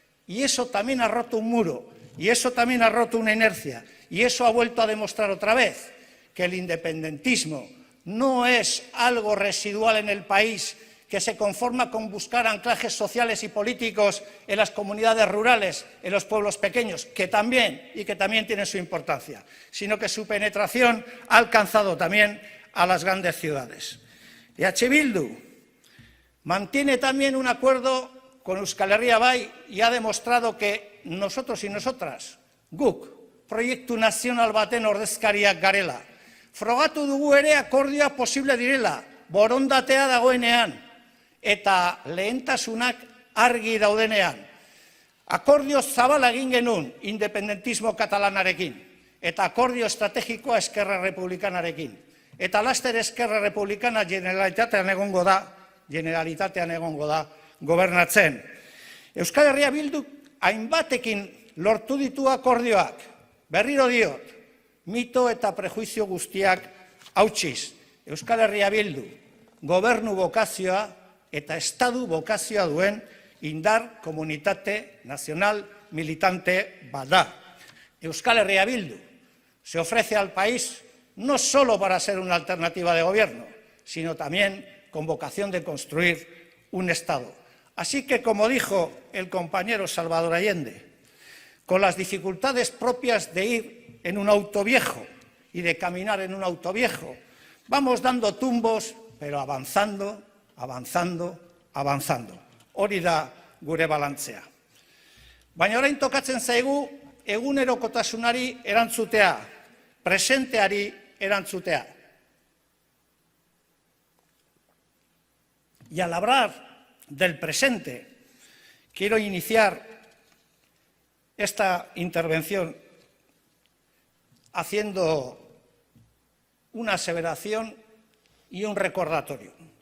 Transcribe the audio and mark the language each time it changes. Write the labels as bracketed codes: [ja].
[es] Y eso también ha roto un muro, y eso también ha roto una inercia, y eso ha vuelto a demostrar otra vez que el independentismo no es algo residual en el país que se conforma con buscar anclajes sociales y políticos en las comunidades rurales, en los pueblos pequeños, que también tienen su importancia, sino que su penetración ha alcanzado también a las grandes ciudades. EH Bildu mantiene también un acuerdo con Euskal Herria Bai y ha demostrado que nosotros y nosotras, [eu] guk, proiektu nazional baten ordezkariak garela. Frogatu dugu ere akordioa posible direla, borondatea dagoenean, eta lehentasunak argi daudenean. Akordio zabala egin genuen independentismo katalanarekin, eta akordio estrategikoa Eskerra Republikanarekin. Eta laster Eskerra Republikana generalitatean egongo da gobernatzen. Euskal Herria Bilduk hainbatekin lortu ditu akordioak, berriro diot, mito eta prejuizio guztiak hautsiz. Euskal Herria Bildu gobernu bokazioa eta estadu bokazioa duen indar komunitate nazional militante bada. [es] Euskal Herria Bildu se ofrece al país no solo para ser una alternativa de gobierno, sino también con vocación de construir un Estado. Así que, como dijo el compañero Salvador Allende, con las dificultades propias de ir en un auto viejo y de caminar en un auto viejo, vamos dando tumbos, pero avanzando, avanzando, avanzando. [eu] Hori da gure balantzea. Baina orain tokatzen zaigu egunerokotasunari erantzutea, presenteari erantzutea. [es] Y al hablar del presente, quiero iniciar esta intervención haciendo una aseveración y un recordatorio.